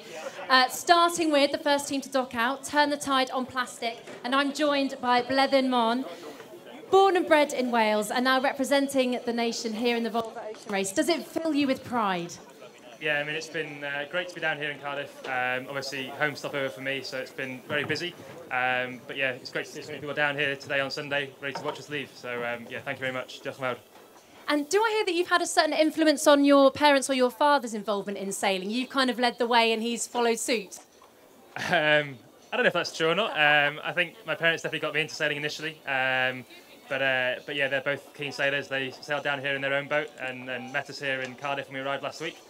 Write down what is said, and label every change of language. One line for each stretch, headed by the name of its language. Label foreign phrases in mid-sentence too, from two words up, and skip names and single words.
English: Starting with the first team to dock out, Turn the Tide on Plastic, and I'm joined by Bledin Morn, born and bred in Wales, and now representing the nation here in the Volvo Ocean Race. Does it fill you with pride? Yeah, it's been great to be down here in Cardiff. Obviously, home stopover for me, so it's been very busy. But yeah, it's great to see so many people down here today on Sunday, ready to watch us leave. So yeah, thank you very much.
Welsh: Diolch yn fawr.
English: And do I hear that you've had a certain influence on your parents or your father's involvement in sailing? You've kind of led the way and he's followed suit? I don't know if that's true or not. I think my parents definitely got me into sailing initially. But yeah, they're both keen sailors. They sailed down here in their own boat and met us here in Cardiff when we arrived last week.